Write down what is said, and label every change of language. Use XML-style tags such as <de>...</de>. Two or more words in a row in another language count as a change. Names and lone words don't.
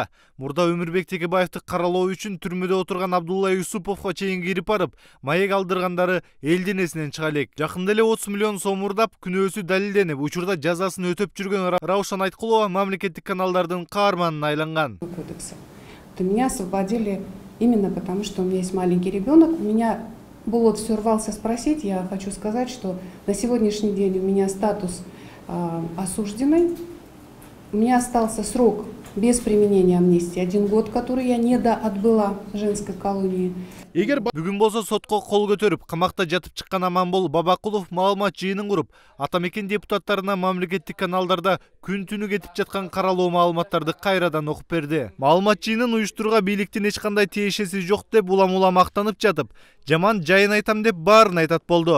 <ky>Мурда Өмүрбек Текебаевди каралоо үчүн түрмөдө отурган Абдулла Юсуповго чейин кирип барып, маек алдыргандары элдин эсинен чыга элек. Жакында эле 30 миллион сом мурдап, күнөөсү далилденип, учурда жазасын өтөп жүргөн Раушан Айткулова мамлекеттик каналдардын каарманына айланган.</ky> <ru>Меня освободили именно потому, что у меня есть маленький ребенок. У меня Булот все рвался спросить. Я хочу сказать, что на сегодняшний день у меня статус осужденной. У меня остался срок без применения амнистии 1 год, который я не отбыла в женской колонии.</ru> <ky>Эгер бүгүн болсо сотко кол көтөрүп, камакта жатып чыккан Аманбол Бабакулов маалымат жыйынын куруп, атамекен депутаттарына мамлекеттик каналдарда күн түнү кетип жаткан каралоо маалыматтарды кайрадан окуп берди. Маалымат жыйынын уюштурууга бийликтин эч кандай тиешеси жок деп улам мактанып жатып, жаман жайын айтам деп баарын айтат болду.</ky>